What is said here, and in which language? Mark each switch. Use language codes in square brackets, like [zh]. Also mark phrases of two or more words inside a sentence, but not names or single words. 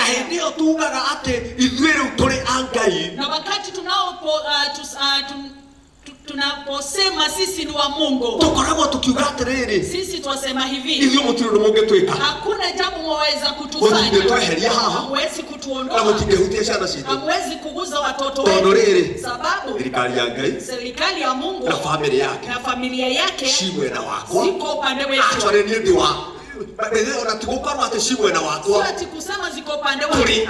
[ki] Na hĩndĩ ĩyo tugaga atĩ ithuĩ rĩu tũrĩ a Ngai. [sw] Na wakati tunaposema sisi ni wa Mungu, [ki] tukoragwo tukiuga atĩrĩrĩ, [sw] sisi twasema hivi, [ki] ithuĩ mũtirĩ ũndũ mũngĩtwĩka. [sw] Hakuna jambo mwaweza kutufanya. Hamwezi kutuondoa. Hamwezi kuguza watoto wetu. Sababu serikali ya Mungu na familia yake ziko upande wetu. Sio kusema ziko upande wetu.